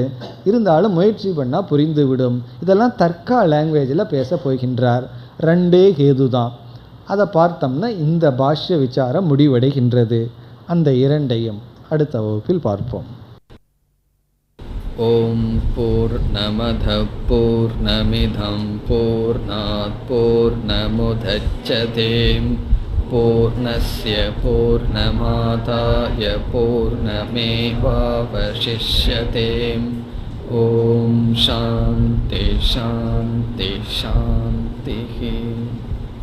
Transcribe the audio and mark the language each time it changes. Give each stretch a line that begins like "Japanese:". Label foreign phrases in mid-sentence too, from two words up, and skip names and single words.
Tamil: இருந்தாலும் முயற்சி பண்ணால் புரிந்துவிடும். இதெல்லாம் தர்க்கா லாங்குவேஜில் பேச போகின்றார். 2 ஹேது தான். அதை பார்த்தோம்னா இந்த பாஷ்ய விசாரம் முடிவடைகின்றது. அந்த 2ஐயும் அடுத்த வகுப்பில் பார்ப்போம்.
Sanskrit: ॐ पूर्णमदः पूर्णमिदं पूर्णात् पूर्णमुदच्यते पूर्णस्य पूर्णमादाय पूर्णमेवावशिष्यते. ॐ शान्तिः शान्तिः शान्तिः.